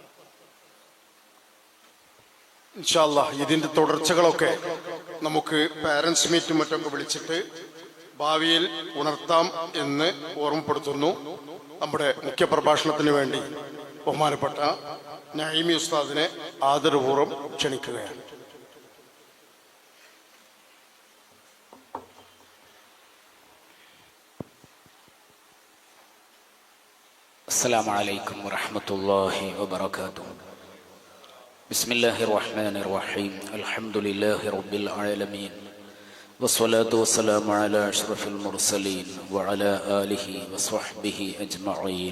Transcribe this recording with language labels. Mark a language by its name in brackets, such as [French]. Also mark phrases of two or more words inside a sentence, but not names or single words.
[Arabic] إن شاء الله [Malayalam] ഇതിന്റെ തുടർച്ചകളൊക്കെ നമുക്ക് [English] parents meetum [Malayalam] മറ്റൊക്കെ വിളിച്ചിട്ട് ഭാവിയിൽ ഉണർത്താം എന്ന് ഓർമ്മപ്പെടുത്തുന്നു. നമ്മുടെ മുഖ്യ പ്രഭാഷണത്തിന് വേണ്ടി ബഹുമാനപ്പെട്ട നഈമി ഉസ്താദിനെ ആദരപൂർവ്വം ക്ഷണിക്കുകയാണ്. [Arabic] السلام عليكم ورحمة الله وبركاته. بسم الله الرحمن الرحيم. الحمد لله رب العالمين والصلاة والسلام على أشرف المرسلين وعلى آله وصحبه أجمعين.